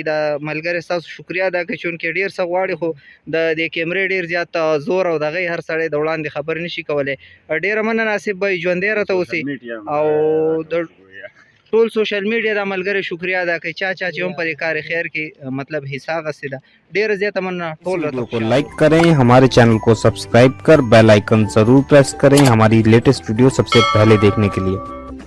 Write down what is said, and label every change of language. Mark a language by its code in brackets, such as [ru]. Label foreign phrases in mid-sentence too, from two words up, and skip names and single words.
[ps] د ملګري ستاسو شکریا ادا کوي چونکې ډېر څه غواړي خو د دې کیمرې ډېر زیات زور او دغه هر سړی د وړاندې خبرې نشي کولی. ډېره مننه آصف بای، ژوندی راته اوسئ او د ټول سوشل میډیا د ملګري شکریا ادا کوي چا چې هم پر کار خیر کې مطلب حصہ اخیستې ده. ډېره زیاته مننه ټول [hi] को लाइक करें, हमारे चैनल को सब्सक्राइब कर बेल आइकन जरूर प्रेस करें हमारी लेटेस्ट वीडियो सबसे पहले देखने के लिए।